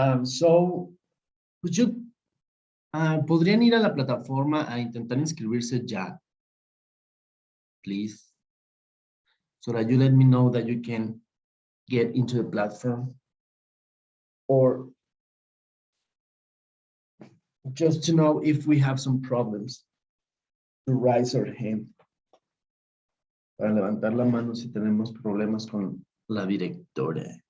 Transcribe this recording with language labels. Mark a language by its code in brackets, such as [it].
[es] So, would you, ¿podrían ir a la plataforma a intentar inscribirse ya? [en] Please. So that you let me know that you can get into the platform. Or just to know if we have some problems to raise our hand. [es] Para levantar la mano si tenemos problemas con la directora.